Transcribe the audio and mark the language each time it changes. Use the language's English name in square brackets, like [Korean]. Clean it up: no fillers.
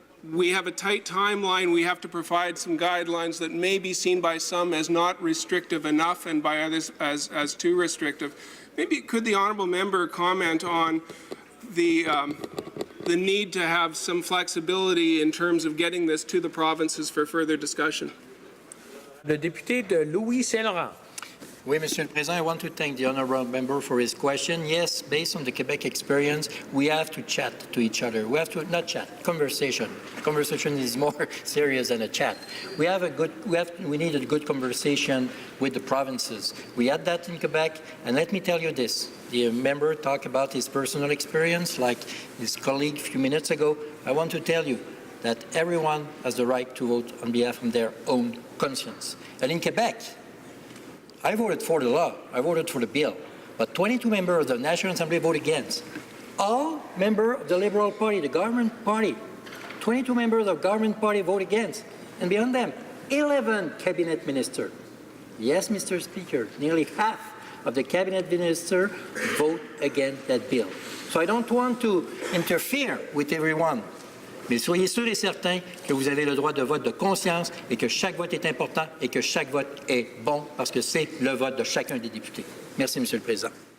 [English] We have a tight timeline. We have to provide some guidelines that may be seen by some as not restrictive enough and by others as too restrictive. Maybe could the honourable member comment on the need to have some flexibility in terms of getting this to the provinces for further discussion? [French] Le député de Louis-Saint-Laurent. Oui, Monsieur le Président, [English] I want to thank the honourable member for his question. Yes, based on the Quebec experience, we have to chat to each other. We have to, not chat, conversation. Conversation is more serious than a chat. We need a good conversation with the provinces. We had that in Quebec, and let me tell you this. The member talked about his personal experience, like his colleague a few minutes ago. I want to tell you that everyone has the right to vote on behalf of their own conscience. And in Quebec, I voted for the law, I voted for the bill, but 22 members of the National Assembly voted against. All members of the Liberal Party, the government party, 22 members of the government party vote against. And beyond them, 11 cabinet ministers. Yes, Mr. Speaker, nearly half of the cabinet ministers vote against that bill. So I don't want to interfere with everyone, [French] Mais soyez sûrs et certains que vous avez le droit de vote de conscience et que chaque vote est important et que chaque vote est bon parce que c'est le vote de chacun des députés. Merci, Monsieur le Président.